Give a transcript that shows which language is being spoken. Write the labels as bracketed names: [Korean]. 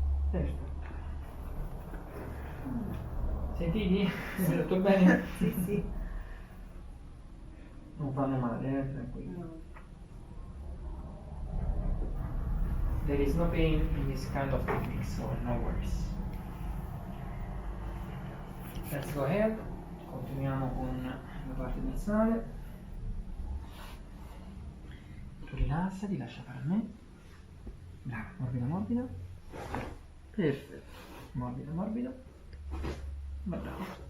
[Italian] Perfetto. Sentiti? Hai detto bene? Sì, sì. Non fanno male, tranquillo. No. [English] There is no pain in this kind of technique, so no worries. Let's go ahead. [Italian] Continuiamo con la parte dorsale. Tu rilassati, lascia fare a me. Brava, morbida, morbida. Perfetto. Morbida, morbida. Bravo.